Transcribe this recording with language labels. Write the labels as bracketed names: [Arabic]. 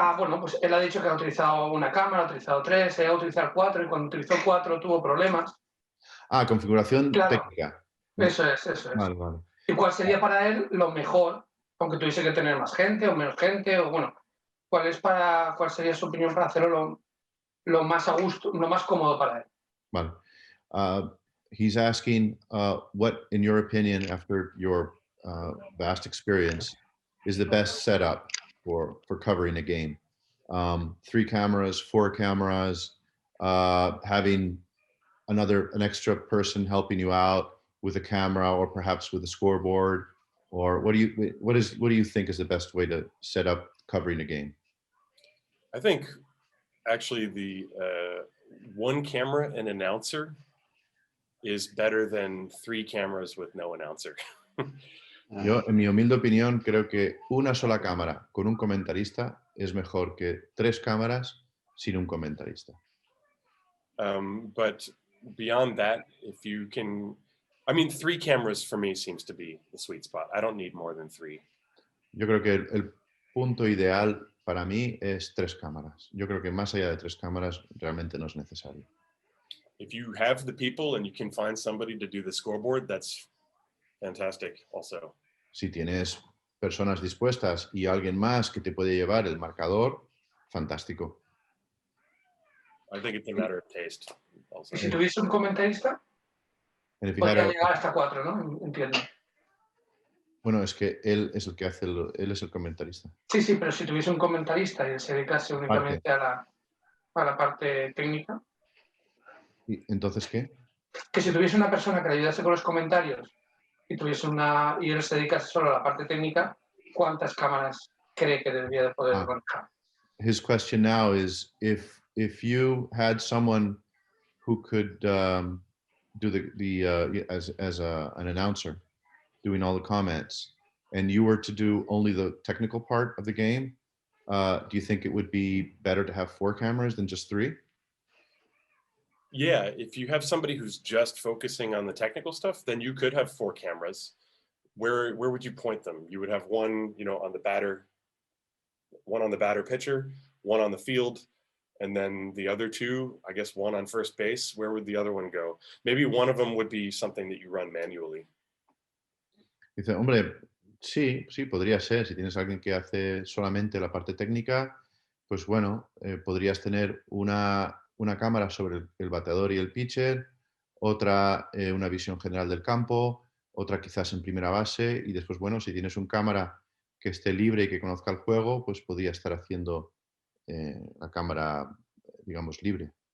[Spanish] Bueno, pues él ha dicho que ha utilizado una cámara, ha utilizado 3, ha utilizado 4 y cuando utilizó 4 tuvo problemas. Configuración técnica. Eso es. Vale, vale. ¿Y cuál sería para él lo mejor, aunque tuviese que tener más gente o menos gente? O bueno, ¿cuál sería su opinión para hacerlo lo más a gusto, lo más cómodo para él? Vale. [English] He's asking what, in your opinion, after your vast experience, is the best setup for covering a game. 3 cameras, 4 cameras, having an extra person helping you out with a camera or perhaps with a scoreboard, or what do you think is the best way to set up covering a game? I think actually the 1 camera and announcer is better than 3 cameras with no announcer. [Spanish] Yo, en mi humilde opinión, creo que una sola cámara con un comentarista es mejor que 3 cámaras sin un comentarista. [English] But beyond that, if you can, I mean, 3 cameras for me seems to be the sweet spot. I don't need more than 3. [Spanish] Yo creo que el punto ideal para mí es 3 cámaras. Yo creo que más allá de 3 cámaras realmente no es necesario. [English] If you have the people and you can find somebody to do the scoreboard, that's fantastic also. [Spanish] Si tienes personas dispuestas y alguien más que te puede llevar el marcador, fantástico. [English] I think it's a matter of taste also. [Spanish] ¿Y si tuviese un comentarista? Podría llegar hasta 4, ¿no? Entiendo. Bueno, es que él es el que hace, él es el comentarista. Sí, pero si tuviese un comentarista y él se dedicase únicamente a la parte técnica. ¿Y entonces qué? Que si tuviese una persona que le ayudase con los comentarios y él se dedicase solo a la parte técnica, ¿cuántas cámaras cree que debería de poder manejar? [English] His question now is if you had someone who could do an announcer, doing all the comments, and you were to do only the technical part of the game, do you think it would be better to have 4 cameras than just 3? Yeah, if you have somebody who's just focusing on the technical stuff, then you could have 4 cameras. Where would you point them? You would have one, you know, on the batter, one on the batter pitcher, one on the field, and then the other 2, I guess one on first base. Where would the other one go? Maybe one of them would be something that you run manually. [Spanish] Dice, hombre, sí, podría ser. Si tienes a alguien que hace solamente la parte técnica, pues bueno, podrías tener una cámara sobre el bateador y el pitcher, otra una visión general del campo, otra quizás en primera base y después, bueno, si tienes un cámara que esté libre y que conozca el juego, pues podría estar haciendo la cámara, digamos, libre.